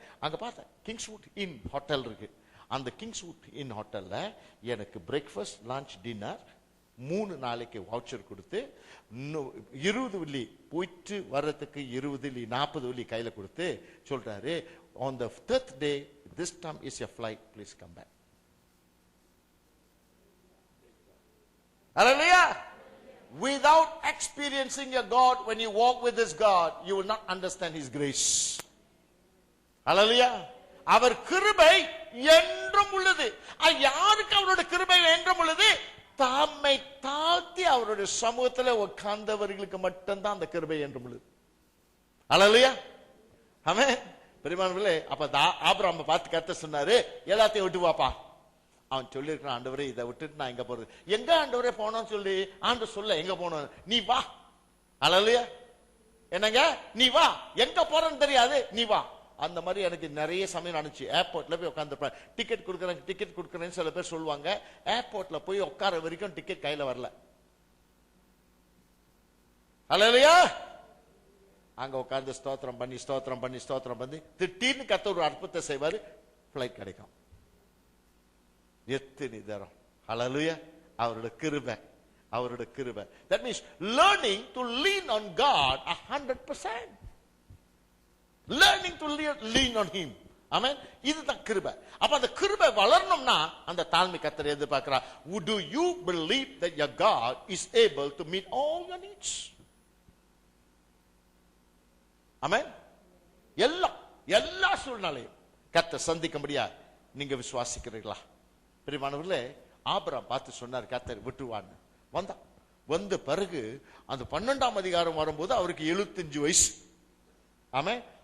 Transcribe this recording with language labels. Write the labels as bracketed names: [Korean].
[Tamil] அங்க பார்த்தேன் கிங்ஸ்வுட் இன் ஹோட்டல் இருக்கு. அந்த கிங்ஸ்வுட் இன் ஹோட்டல்ல எனக்கு பிரேக்ஃபாஸ்ட், லஞ்ச், டின்னர் 3 நாளைக்கு வவுச்சர் கொடுத்து 20 வெள்ளி போயிட்டு வர்றதுக்கு 20 வெள்ளி 40 வெள்ளி கையில கொடுத்து சொல்றாரு, [English] on the 3rd day this time is your flight, please come back. Hallelujah. Without experiencing your God, when you walk with this God, you will not understand his grace. [Tamil] Hallelujah. அவர் கிருபை என்றும் உள்ளது. யாருக்கு அவருடைய கிருபை என்றும் உள்ளது? தம்மை தாழ்த்தி அவருடைய சமூகத்தில் உட்கார்ந்தவர்களுக்கு மட்டும்தான் அந்த கிருபை என்றும் உள்ளது. ஹல்லேலூயா. ஆமென். பெரியமானவர்களே, அப்ப ஆபிரகாமை பார்த்து கர்த்தர் சொன்னாரு, எல்லாத்தையும் விட்டு வாப்பா. அவன் சொல்லியிருக்கான், ஆண்டவரே இதை விட்டுட்டு நான் எங்க போறது? எங்க ஆண்டவரே போனோம்னு சொல்லி ஆண்டவர் சொல்ல, எங்க போனோம்? நீ வா. ஹல்லேலூயா. என்னங்க, நீ வா. எங்க போறன்னு தெரியாது, நீ வா. அந்த மாதிரி எனக்கு நிறைய சமயம் நடந்துச்சு. ஏர்போர்ட்ல போய் உட்காந்துருப்பேன், டிக்கெட் கொடுக்குறேன்னு சில பேர் சொல்லுவாங்க. ஏர்போர்ட்ல போய் உட்கார வரைக்கும் டிக்கெட் கையில வரல. ஹல்லேலூயா. அங்க உட்கார்ந்து ஸ்தோத்திரம் பண்ணி திடீர்னு கர்த்தர் ஒரு அற்புதத்தை செய்வாரு, பிளைட் கிடைக்கும். எத்தனை தரம். ஹல்லேலூயா. அவருடைய கிருபை. [English] That means learning to lean on God 100%. Learning to lean on him. Amen. [Tamil] இதுதான் கிருபை. அப்ப அந்த கிருபை வளரணும்னா அந்த தாழ்மை கர்த்தர் எதிர்பார்க்கிறார். [English] Do you believe that your God is able to meet all your needs? Amen. [Tamil] எல்லா சூழ்நிலையும் கர்த்தர் சந்திக்கும்படியா நீங்க விசுவாசிக்கிறீர்களா? பிரியமானவர்களே, ஆபிரகாம் பார்த்து சொன்னார், கர்த்தர் விட்டுவான்னு. வந்த பிறகு அந்த 12ஆம் அதிகாரம் வரும்போது அவருக்கு 75 வயசு. ஆமென்.